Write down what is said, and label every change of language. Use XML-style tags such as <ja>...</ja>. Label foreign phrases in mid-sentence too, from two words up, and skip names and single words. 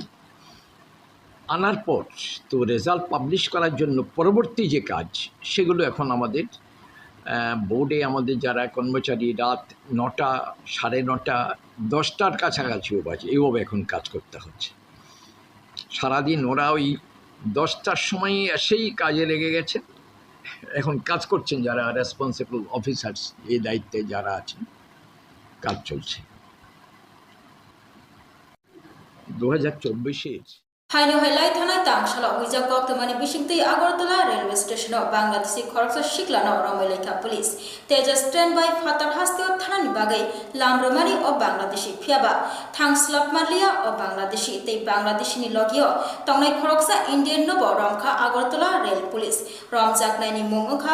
<bn>আনার পর তো রেজাল্ট পাবলিশ করার জন্য পরবর্তী যে কাজ, সেগুলো এখন আমাদের বোর্ডে আমাদের যারা কর্মচারী রাত 9টা, 9:30, 10টার কাছাকাছিও বাজে, এইভাবে এখন কাজ করতে হচ্ছে। সারাদিন ওরা ওই 10টার সময় এসেই কাজে লেগে গেছে, এখন কাজ করছেন যারা</bn> <en>responsible officers,</en> <bn>এই দায়িত্বে যারা আছেন, কাজ চলছে। 2024</bn> <trp>हाइनो हाइलाइट थाना तांगशाला हुइजा गक्तमानि बिसिंगतै आगरतला रेलवे स्टेशनाव बांग्लादेशी खरकसा सिक्लानो रमैलाइखा पुलिस तेजस स्टैंड बाय फातार हास्तियाव थानानि बागै लामरमानि अ बांग्लादेशी फियाबा थांस्लाब मारलिया अ बांग्लादेशी तै बांग्लादेशीनि लगियो तंनाय खरकसा इन्डियन नब रमखा आगरतला रेल पुलिस रमजाकनायनि मुं ओंखा</trp>